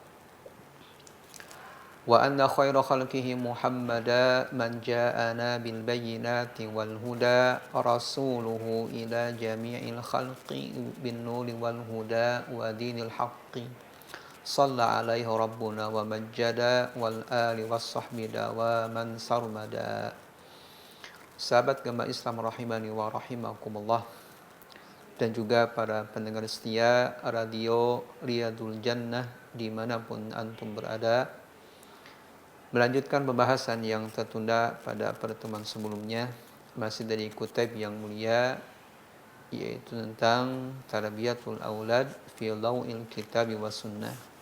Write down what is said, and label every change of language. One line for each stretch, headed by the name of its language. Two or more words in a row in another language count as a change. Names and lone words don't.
Arabic: وأن خير خلقه محمدا من جاءنا بالبينات والهدى رسوله إلى جميع الخلق بالنور والهدى ودين الحق صلى عليه ربنا ومجدا والآل والصحب ومن سرمدا.
Indonesian: Sahabat Gema Islam
Arabic: رحمني ورحمكم الله,
Indonesian: dan juga para pendengar setia radio Riyadul Jannah dimanapun antum berada, melanjutkan pembahasan yang tertunda pada pertemuan sebelumnya, masih dari kitab yang mulia, yaitu tentang
Arabic: تربية الأولاد في ضوء الكتاب والسنة.